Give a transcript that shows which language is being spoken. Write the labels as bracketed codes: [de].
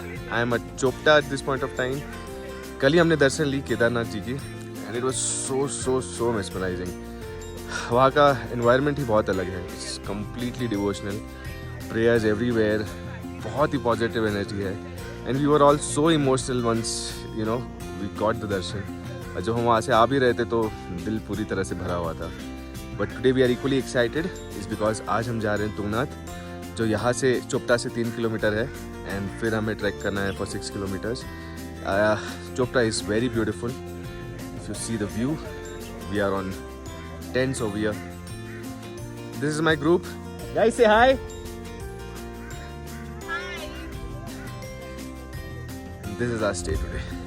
[en] I am at Chopta at this point of time. [hi] कल ही हमने दर्शन ली केदारनाथ जी की, [en] and it was so mesmerizing. [hi] वहाँ का environment ही बहुत अलग है. [en] It's completely devotional. Prayers everywhere. [hi] बहुत ही positive energy है. [en] And we were all so emotional once, you know, we got the darshan. [hi] और जब हम वहाँ से आ भी रहे थे तो दिल पूरी तरह से भरा हुआ था. [en] But today we are equally excited is because [hi] आज हम जा रहे हैं तुंगनाथ, जो यहाँ से चोपटा से 3 किलोमीटर है, एंड फिर हमें ट्रैक करना है [en] for 6 kilometers. Chopta is very beautiful. If you see the view, we are on tents over here. This is my group. Guys, say hi. This is our stay today.